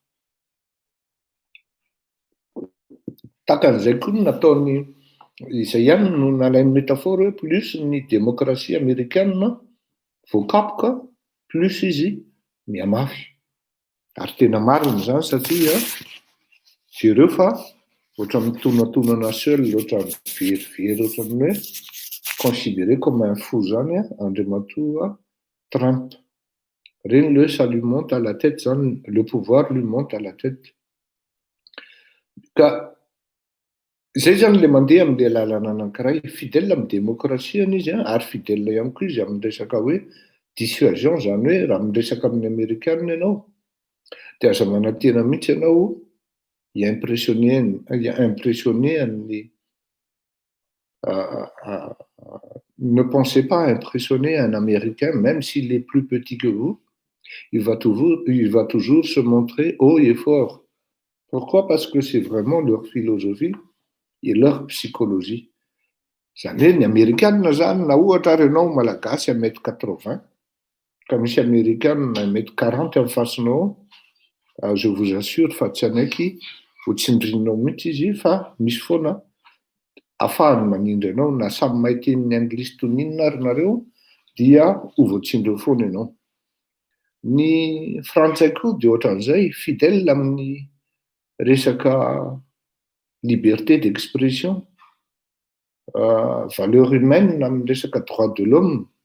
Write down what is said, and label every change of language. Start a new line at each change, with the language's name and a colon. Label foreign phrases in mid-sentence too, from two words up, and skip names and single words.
Malagasy: Takan'izay koa nataony izay ihany no nalainy métaphore hoe plus ny
French: démocratie américaine
Malagasy: voakapoka plus izy miamafy. Ary tena marina zany satria jereo fa ohatra mitonatonana seul ohatra verivery ohatran'ny hoe
French: considéré comme un fou
Malagasy: zany Andriamatoa Trump.
French: Reny le ça lui monte à la tête zany, le pouvoir lui monte à la tête.
Malagasy: Ka zay zany le mandeha amin'le lalana anankiray fidèle amin'ny démocratie izy ary fidèle ihany koa izy amin'ny resaka hoe dissuasion zany hoe raha miresaka amin'ny Amerikanina ianao de aza manantena mihitsy ianao
French: impressionné amin'ny ne pensez pas impressionner un Américain même s'il est plus petit que vous, il va toujours se montrer haut et fort Pourquoi? Parce que c'est vraiment leur philosophie et leur psychologie.
Malagasy: Zany hoe ny Amerikanina zany na ohatra ary ianao malagasy 1m80 ka misy Amerikanina 1m40 amin'ny fasonao,
French: je vous assure
Malagasy: fa tsy anaiky ho tsindrinao mihitsy izy fa misy foana ahafahany manindry anao na samy mahay tenin'ny anglisy toy ninona ary nareo dia ho voatsindry foana ianao. Ny frantsay koa dia ohatran'izay fidèle amin'ny resaka
French: liberté d'expression, valeur humaine
Malagasy: amin'ny resaka
French: droit de l'homme.